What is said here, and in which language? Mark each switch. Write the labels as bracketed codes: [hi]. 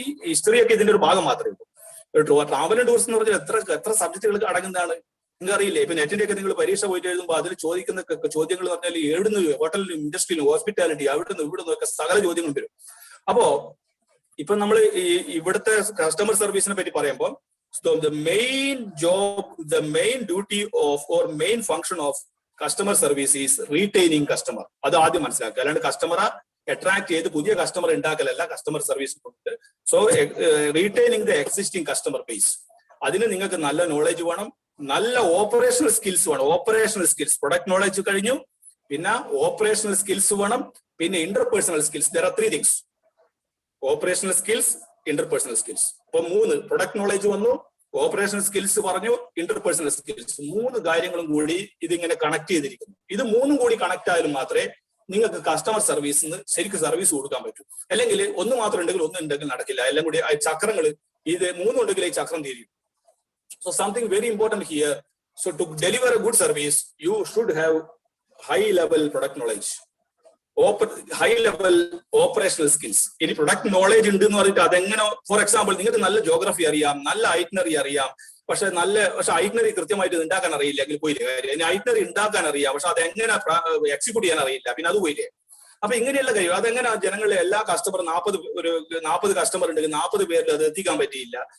[ml] ഹിസ്റ്ററിയൊക്കെ ഇതിന്റെ ഒരു ഭാഗം മാത്രമേ ഉള്ളൂ. ട്രാവൽ ആൻഡ് ടൂറിസം എന്ന് പറഞ്ഞാൽ എത്ര സബ്ജക്റ്റുകൾ അടങ്ങുന്നതാണ് നിങ്ങൾക്ക് അറിയില്ലേ? ഇപ്പൊ നെറ്റിന്റെ ഒക്കെ നിങ്ങൾ പരീക്ഷ പോയിട്ട് എഴുതുമ്പോൾ അതിൽ ചോദിക്കുന്ന ചോദ്യങ്ങൾ എന്ന് പറഞ്ഞാൽ എവിടുന്ന് ഹോട്ടലിലും ഇൻഡസ്ട്രിയിലും ഹോസ്പിറ്റാലിറ്റി അവിടുന്ന് ഒക്കെ സകല ചോദ്യങ്ങളും വരും. അപ്പോ ഇപ്പൊ നമ്മൾ ഇവിടുത്തെ കസ്റ്റമർ സർവീസിനെ പറ്റി പറയുമ്പോൾ [en] the main duty of or main function of customer service is retaining customer. [ml] അത് ആദ്യം മനസ്സിലാക്കുക. അല്ലാണ്ട് കസ്റ്റമറെ അട്രാക്ട് ചെയ്ത് പുതിയ customer ഉണ്ടാക്കലല്ല customer service. [en] so retaining the existing customer base, [ml] അതിന് നിങ്ങൾക്ക് നല്ല നോളജ് വേണം, നല്ല ഓപ്പറേഷണൽ സ്കിൽസ് വേണം. ഓപ്പറേഷണൽ സ്കിൽസ്, പ്രൊഡക്റ്റ് നോളജ് കഴിഞ്ഞു, പിന്നെ ഓപ്പറേഷണൽ സ്കിൽസ് വേണം, പിന്നെ interpersonal skills. [en] there are 3 things: operational skills, interpersonal skills. [ml] അപ്പൊ 3, പ്രൊഡക്റ്റ് നോളജ് വന്നു, ഓപ്പറേഷണൽ സ്കിൽസ് പറഞ്ഞു, ഇന്റർപേഴ്സണൽ സ്കിൽസ്. 3 കാര്യങ്ങളും കൂടി ഇതിങ്ങനെ കണക്ട് ചെയ്തിരിക്കുന്നു. ഇത് 3 കൂടി കണക്ട് ആയാലും മാത്രമേ നിങ്ങൾക്ക് കസ്റ്റമർ സർവീസിന് ശരിക്കും സർവീസ് കൊടുക്കാൻ പറ്റും. അല്ലെങ്കിൽ ഒന്ന് മാത്രം ഉണ്ടെങ്കിൽ നടക്കില്ല. എല്ലാം കൂടി ചക്രങ്ങൾ ഇത് മൂന്നുണ്ടെങ്കിൽ ഈ ചക്രം തിരിയും. [en] So something very important here. So to deliver a good service, you should have high level product knowledge, high level operational skills. [ml] ഇനി പ്രൊഡക്റ്റ് നോളേജ് ഉണ്ട് എന്ന് പറഞ്ഞിട്ട് അതെങ്ങനെ, ഫോർ എക്സാമ്പിൾ നിങ്ങൾക്ക് നല്ല ജോഗ്രഫി അറിയാം, നല്ല ഐറ്റ്നറി അറിയാം, പക്ഷെ ഐറ്റ്നറി കൃത്യമായിട്ട് ഉണ്ടാക്കാൻ അറിയില്ല എങ്കിൽ പോയില്ലേ കാര്യം. ഇനി ഐറ്റ്നറി ഉണ്ടാക്കാൻ അറിയാം, പക്ഷെ അതെങ്ങനെ എക്സിക്യൂട്ട് ചെയ്യാൻ അറിയില്ല, പിന്നെ അത് പോയില്ലേ. അപ്പൊ ഇങ്ങനെയുള്ള കാര്യം അതെങ്ങനെ ജനങ്ങളെ എല്ലാ കസ്റ്റമർ 40 കസ്റ്റമർ ഉണ്ടെങ്കിൽ 40 പേരിൽ അത് എത്തിക്കാൻ പറ്റിയില്ല.